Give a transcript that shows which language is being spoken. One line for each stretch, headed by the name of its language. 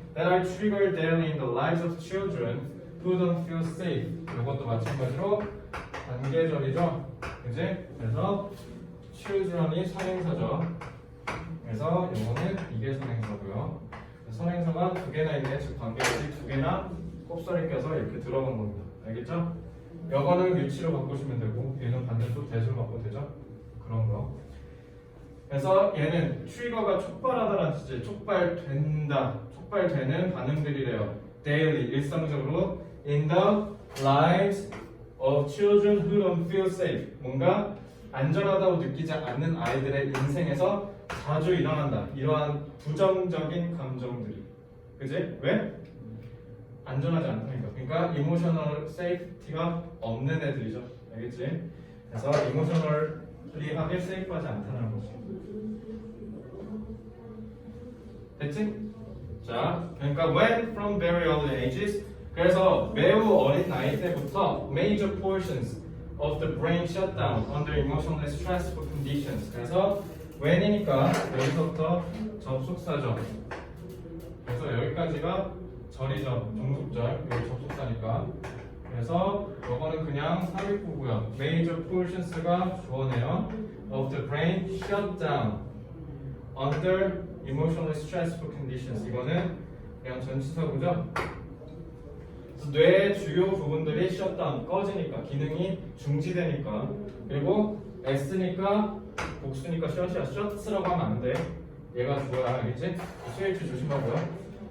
English: That are triggered daily in the lives of children who don't feel safe.
Korean: 이것도 마찬가지로 관계절이죠. 그지? 그래서 children이 선행사죠. 그래서 이거는 이게 선행사고요. 선행사가 두 개나 있네. 즉 관계절이 두 개나 곱살이 껴서 이렇게 들어간 겁니다. 알겠죠? 여거는 위치로 바꾸시면 되고, 얘는 반대로 대수로 바꾸면 되죠? 그런 거. 그래서 얘는 트리거가 촉발하다라는 뜻이 촉발된다, 촉발되는 반응들이래요.
English: daily,
Korean: 일상적으로
English: in the lives of children who don't feel safe.
Korean: 뭔가 안전하다고 느끼지 않는 아이들의 인생에서 자주 일어난다. 이러한 부정적인 감정들이. 그지? 왜? 안전하지 않다니까. 그러니까 이모셔널 세이프티가 없는 애들이죠. 알겠지? 그래서 이모셔널리하게 세이프하지 않다는 거지. 됐지? 자, 그러니까
English: when from very early ages,
Korean: 그래서 매우 어린 나이 때부터
English: major portions of the brain shut down under emotionally stressful conditions.
Korean: 그래서 when이니까 여기서부터 접속사죠. 그래서 여기까지가 절이죠. 종속절. 여기 접속사니까. 그래서 이거는 그냥 삽입구고요. major portions가 주어네요.
English: of the brain shut down under emotionally stressful conditions.
Korean: 이거는 그냥 전치사구죠. 뇌의 주요 부분들이 셧다운, 꺼지니까, 기능이 중지되니까. 그리고 S니까 복수니까 셧이야. 셧스라고 하면 안 돼. 얘가 주어야. 알겠지? CH 조심하고요.